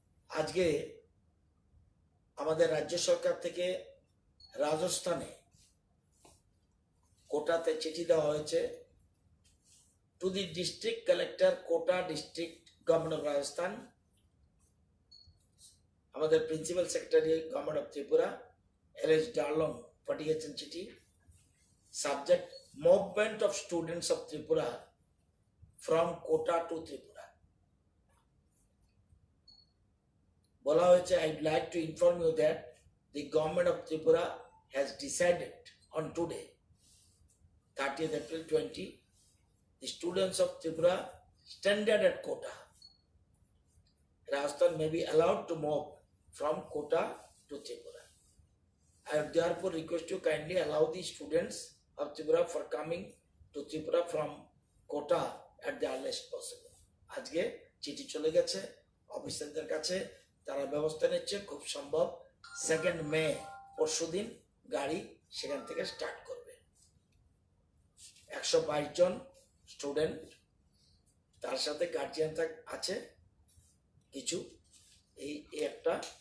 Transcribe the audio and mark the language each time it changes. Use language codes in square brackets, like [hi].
[bn] আজকে আমাদের রাজ্য সরকার থেকে রাজস্থানে কোটাতে চিঠি দেওয়া হয়েছে, [en] to the district collector Kota district government of Rajasthan, [bn] আমাদের principal secretary government of Tripura LS Darlong পাঠিয়েছেন চিঠি। [en] Subject movement of students of Tripura from Kota to Tripura. [bn] বলা হয়েছে, [en] I'd like to inform you that the government of Tripura has decided on today, 30th April 20, the students of Tripura stranded at Kota, Rajasthan may be allowed to move from Kota to Tripura. I would therefore request you kindly allow the students of Tripura for coming to Tripura from Kota at the earliest possible. [bn] আজকে চিঠি চলে গেছে অফিসারদের কাছে, তারা ব্যবস্থা নিচ্ছে, খুব সম্ভব 2 মে পরশুদিন গাড়ি সেখান থেকে স্টার্ট করবে। 122 জন স্টুডেন্ট, তার সাথে গার্জিয়ান আছে কিছু, এই একটা